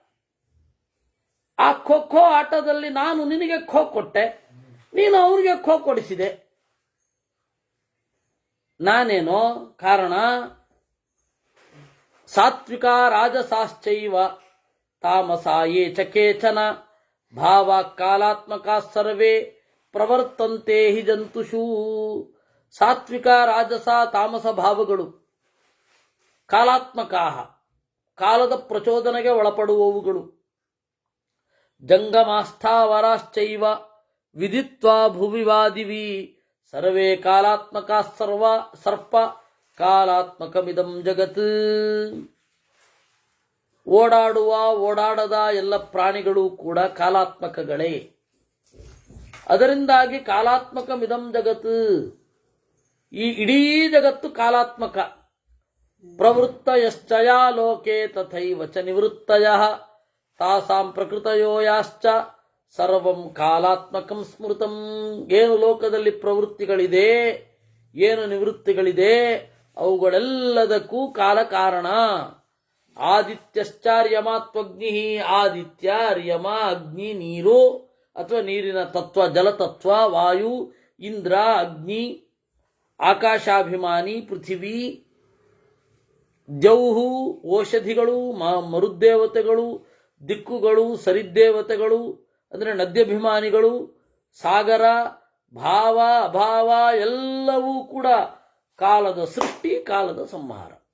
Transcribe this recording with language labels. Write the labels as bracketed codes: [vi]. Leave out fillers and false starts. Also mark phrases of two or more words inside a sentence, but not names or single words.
[kn] ಆ ಖೋ ಆಟದಲ್ಲಿ ನಾನು ನಿನಗೆ ಖೋ ಕೊಟ್ಟೆ, ನೀನು ಅವನಿಗೆ ಖೋ ಕೊಡಿಸಿದೆ. ನಾನೇನೋ ಕಾರಣ. [sa] ಸಾತ್ವಿಕ ರಾಜಸಾಶ್ಚೈವ ತಾಮಸಾಯೇ ಚ ಕೇಚನ ಭಾವ ಕಾಲಾತ್ಮಕ ಸರ್ವೇ ಪ್ರವರ್ತಂತೆ ಹಿ ಜಂತುಷು. [kn] ಸಾತ್ವಿಕ ರಾಜಸ ತಾಮಸ ಭಾವಗಳು ಕಾಲಾತ್ಮಕ, ಕಾಲದ ಪ್ರಚೋದನೆಗೆ ಒಳಪಡುವವುಗಳು. [sa] ಜಂಗಮಾಸ್ಥಾವರಾಶ್ಚೈವ ವಿದಿತ್ವಾ ಭುವಿವಾದಿವಿ ಸರ್ವೇ ಕಾಲಾತ್ಮಕ ಸರ್ಪ ಕಾಲಾತ್ಮಕಮಿದಂ ಜಗತ್. [kn] ಓಡಾಡದ ಎಲ್ಲ ಪ್ರಾಣಿಗಳು ಕೂಡ ಕಾಲಾತ್ಮಕಗಳೇ. ಅದರಿಂದಾಗಿ [sa] ಕಾಲಾತ್ಮಕಮಿದಂ ಜಗತ್, [kn] ಈ ಇಡೀ ಜಗತ್ತು ಕಾಲಾತ್ಮಕ. [sa] ಪ್ರವೃತ್ತಯಶ್ಚಯಾ ಲೋಕೆ ತಥೈವ ಚ ನಿವೃತ್ತಯಃ ತಾಸಾಂ ಪ್ರಕೃತಯೋ ಯಾಶ್ಚ ಸರ್ವಂ ಕಾಲಾತ್ಮಕಂ ಸ್ಮೃತಂ. [kn] ಏನು ಲೋಕದಲ್ಲಿ ಪ್ರವೃತ್ತಿಗಳಿದೆ, ಏನು ನಿವೃತ್ತಿಗಳಿದೆ, ಅವುಗಳೆಲ್ಲದಕ್ಕೂ ಕಾಲ ಕಾರಣ. ಆದಿತ್ಯಶ್ಚಾರ್ಯಮಾತ್ವಗ್ನಿ, ಆದಿತ್ಯ, ಅರ್ಯಮ, ಅಗ್ನಿ, ನೀರು ಅಥವಾ ನೀರಿನ ತತ್ವ, ಜಲತತ್ವ, ವಾಯು, ಇಂದ್ರ, ಅಗ್ನಿ, ಆಕಾಶಾಭಿಮಾನಿ, ಪೃಥಿವಿ, ಜೌಹು, ಔಷಧಿಗಳು, ಮರುದ್ದೇವತೆಗಳು, ದಿಕ್ಕುಗಳು, ಸರಿದ್ದೇವತೆಗಳು ಅಂದರೆ ನದ್ಯಭಿಮಾನಿಗಳು, ಸಾಗರ, ಭಾವ, ಅಭಾವ ಎಲ್ಲವೂ ಕೂಡ ಕಾಲದ ಸೃಷ್ಟಿ, ಕಾಲದ ಸಂಹಾರ.